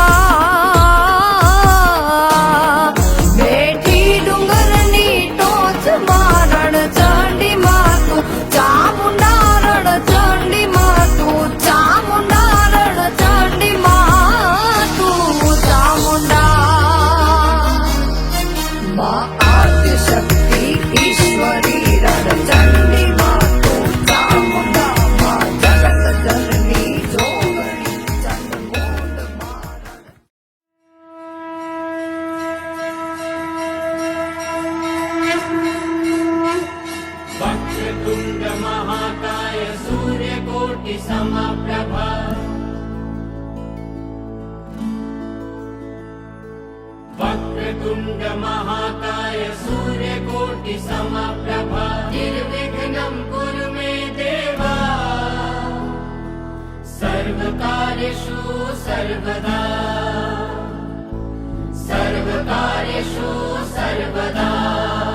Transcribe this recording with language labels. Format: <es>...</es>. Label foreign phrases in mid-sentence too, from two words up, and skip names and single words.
<gu>માં બેઠી ડુંગરની ટોચમાં રણચંડી માં તું ચામુંડા રણચંડી માં તું ચામુંડા રણચંડી માં તું ચામુંડા માં આદ્ય શક્તિ ઈશ્વરી રણચંડી માં તું ચામુંડા માં જગત જનની જોગણી ચંડમુંડ માં</gu> <sa>वक्रतुण्ड महाकाय सूर्यकोटि समप्रभा वक्रतुण्ड महाकाय सूर्यकोटि समप्रभा निर्विघ्नं कुरु मे देवा सर्वकार्येषु सर्वदा सर्वकार्येषु सर्वदा</sa>